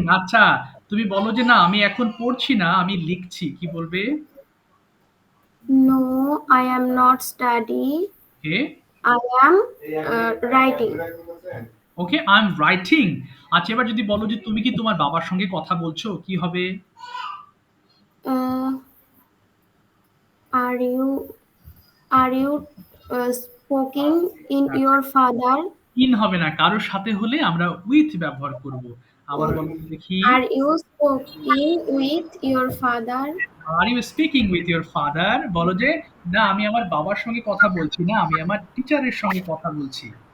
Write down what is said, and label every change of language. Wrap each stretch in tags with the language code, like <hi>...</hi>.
<bn>আচ্ছা, তুমি বলো যে না আমি এখন পড়ছি না, আমি লিখছি, কি বলবে?</bn> <en>No, I am not studying. Okay, I am writing. Okay, I am writing.</en> <bn>আচ্ছা, এবার যদি বলো যে তুমি কি তোমার বাবার সঙ্গে কথা বলছো, কি হবে?</bn> <en>Uh, are you speaking in your father?</en> <bn>In হবে না, কারোর সাথে হলে আমরা উইথ ব্যবহার করব। আবার বলো তো দেখি,</bn> <en>Are you speaking with your father? Are you speaking with your father?</en> <bn>বলো যে না আমি আমার বাবার সঙ্গে কথা বলছি না, আমি আমার টিচারের সঙ্গে কথা বলছি।</bn>